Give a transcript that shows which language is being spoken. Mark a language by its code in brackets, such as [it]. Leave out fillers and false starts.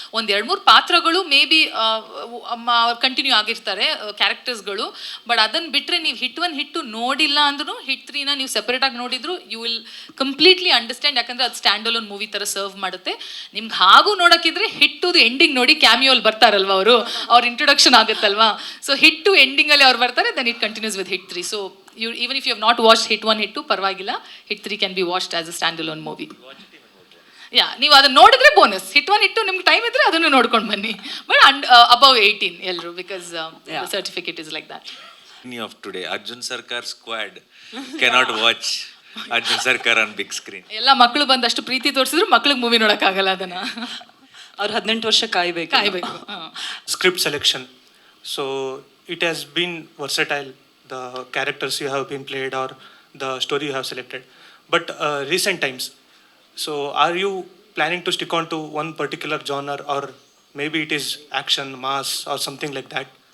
[kn] 1-2-3 ಪಾತ್ರಗಳು may be continue ಆಗಿರ್ತಾರೆ, ಕ್ಯಾರೆಕ್ಟರ್ಸ್ಗಳು. But ಅದನ್ನು ಬಿಟ್ಟರೆ ನೀವು Hit 1 Hit 2 ನೋಡಿಲ್ಲ ಅಂದ್ರೂ Hit 3ನ ನೀವು ಸೆಪರೇಟಾಗಿ ನೋಡಿದ್ರು [en] You will completely understand. [kn] ಯಾಕಂದರೆ ಅದು ಸ್ಟ್ಯಾಂಡ್ ಅಲೋನ್ ಮೂವಿ ಥರ ಸರ್ವ್ ಮಾಡುತ್ತೆ. ನಿಮ್ಗೆ ಹಾಗೂ ನೋಡೋಕ್ಕಿದ್ರೆ Hit 2 ಎಂಡಿಂಗ್ ನೋಡಿ, ಕ್ಯಾಮಿಯೋಲ್ಲಿ ಬರ್ತಾರಲ್ವ ಅವ್ರ ಇಂಟ್ರೊಡಕ್ಷನ್ ಆಗುತ್ತಲ್ವಾ. [en] so Hit 2 [kn] ಎಂಡಿಂಗಲ್ಲಿ ಅವ್ರು ಬರ್ತಾರೆ, [en] then it continues with Hit 3. So even if you have not watched Hit 1 Hit 2 [kn] ಪರವಾಗಿಲ್ಲ, [en] Hit 3 can be watched as a standalone movie. [kn] ನೀವು ಅದನ್ನ ನೋಡಿದ್ರೆ ಬೋನಸ್. Hit 1 Hit 2 ನಿಮ್ಗೆ ಟೈಮ್ ಇದ್ರೆ ಅದನ್ನು ನೋಡ್ಕೊಂಡು ಬನ್ನಿ. [en] but above 18 [kn] ಎಲ್ಲರೂ, [en] Because the certificate is like that. Of today, Arjun Sarkar squad cannot watch Arjun Sarkar on big screen. [kn] ಎಲ್ಲ ಮಕ್ಕಳು ಬಂದಷ್ಟು ಪ್ರೀತಿ ತೋರಿಸಿದ್ರು ಮಕ್ಕಳಿಗೆ ಮೂವಿ ನೋಡೋಕ್ಕಾಗಲ್ಲ. ಅದನ್ನ ಅವ್ರು 18 ವರ್ಷ ಕಾಯ್ಬೇಕು. [en] Script selection. So it has been versatile, the characters you have been played or the story you have selected. But recent times, so are you planning to stick on to one particular genre, or maybe it is action, mass, or something like that?